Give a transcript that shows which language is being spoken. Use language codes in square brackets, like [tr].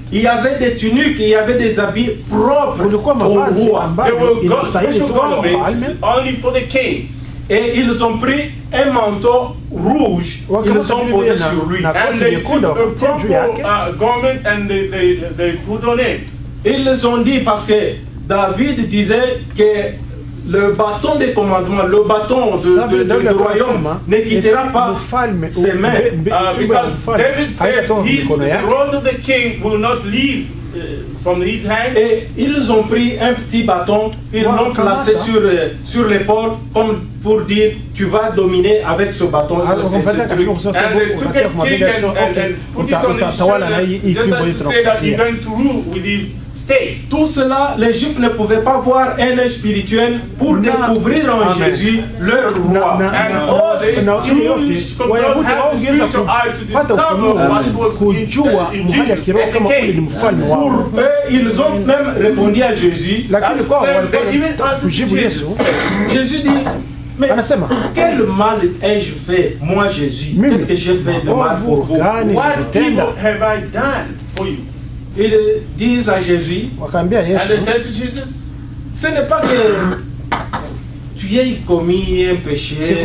[fr] Il y avait des tuniques, il y avait des habits propres au roi. [en] There were special garments only for the kings. [fr] Et ils ont pris un manteau rouge, ils ont posé sur lui. [en] And they took a purple garment and they put on it. [fr] Ils ont dit parce que David disait que le bâton des commandements, le bâton du royaume ne quittera pas ses mains. [en] Because David said the rod of the king will not leave from his hand. [fr] Et ils ont pris un petit bâton, ils l'ont placé sur l'épaule comme pour dire tu vas dominer avec ce bâton. [en] And they took a stick and put it on his shoulders just as to say that he's going to rule with his state. [fr] Tout cela, les Juifs ne pouvaient pas voir un œil spirituel pour découvrir en Jésus leur roi. [en] And all these Jews could not have the spiritual eye to discover what was in Jesus as the king. [fr] Pour eux, ils ont même répondu à Jésus. [en] They even asked Jesus. [fr] Jésus dit, mais quel mal ai-je fait, moi Jésus? Qu'est-ce que j'ai fait de mal pour vous? [en] What evil have I done for you? [fr] Ils disent à Jésus, [en] and they said to Jesus, [fr] ce n'est pas que tu aies commis un péché.